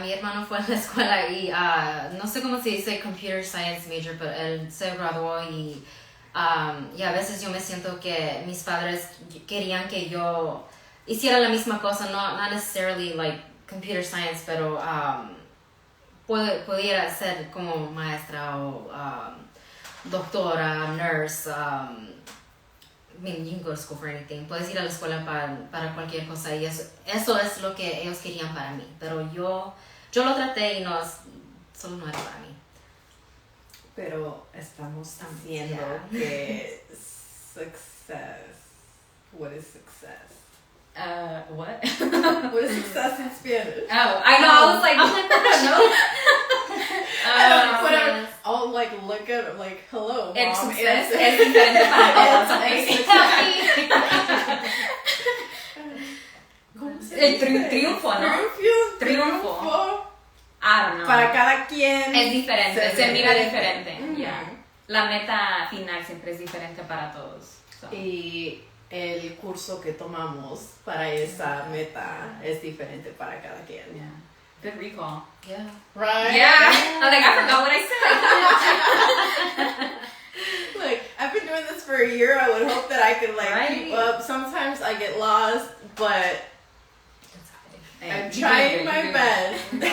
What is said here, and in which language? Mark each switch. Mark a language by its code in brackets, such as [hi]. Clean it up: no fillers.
[es] Mi hermano fue a la escuela y no sé cómo se dice computer science major, pero él se graduó y a veces yo me siento que mis padres querían que yo hiciera la misma cosa, [en] not necessarily like computer science, [es] pero pudiera ser como maestra o doctora, nurse. [en] I mean, you can go to school for anything. [es] Puedes ir a la escuela para cualquier cosa y eso es lo que ellos querían para mí. Pero yo lo traté y solo no era para mí. Pero estamos diciendo que success. [en] What is success? What? What is success in Spanish? Oh, I know. I was like, whatever. I'll like look at like, hello, [es] el [en] mom. [es] Success es diferente para todos. El triunfo, ¿no? Triunfo. [en] I don't know. [es] Para cada quien es diferente. Se mira diferente. Mm-hmm. [en] Yeah. [es] La meta final siempre es diferente para todos. [en] So. [es] Y el curso que tomamos para esa meta es diferente para cada quien. [en] Yeah. Good recall. Yeah. Right? Yeah. I was like, I forgot what I said. Like, I've been doing this for a year. I would hope that I could like keep up. Sometimes I get lost, but I'm trying my best.